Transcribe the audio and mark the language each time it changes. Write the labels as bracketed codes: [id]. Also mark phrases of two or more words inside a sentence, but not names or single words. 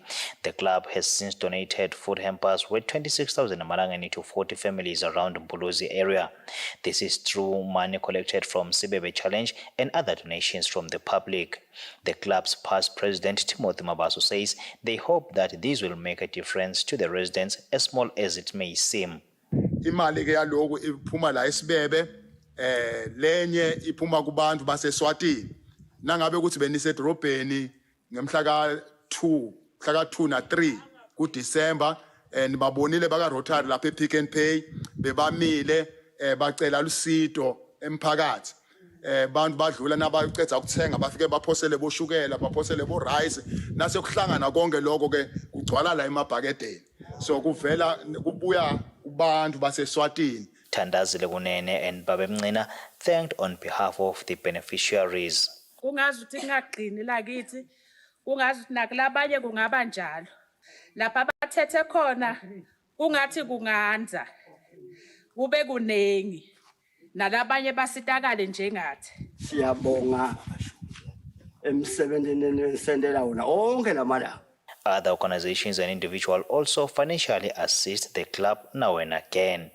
[en] The club has since donated food hampers worth 26,000 Amalangani to 40 families around the Mbuluzi area. This is through money collected from Sibebe Challenge and other donations from the public. The club's past president, Timothy Mabaso, says they hope that these will make a difference to the residents, as small as it may seem. [ss] Imali ke yaloku iphuma la eSibebe lenye iphuma kubantu baseSwatini nangabe ukuthi benisedrobheni ngemhla ka2 na 3 kuDisember nibabonile baka Rotary lapha ePick n Pay bebamile bacela lusido emphakathi bantu badlula nabaqedza ukuthenga bafike baphosele boshukela baphosele bo rice nase kuhlangana konke lokho ke kugcwala la emabhakedeni so kuvela kubuya kubantu baseSwatini. [en] Thandazile Kunene and Babemncina thanked on behalf of the beneficiaries. [ss] Kungazi ukuthi ngaqini la kithi kungazi nakulabanye kungaba njalo lapha bathethe khona kungathi kunganza kube kunengi nalabanye basitakale njengathi. Siyabonga emsebenzini nesendela wona onke lamalanga. [en] Other organizations and individuals also financially assist the club now and again.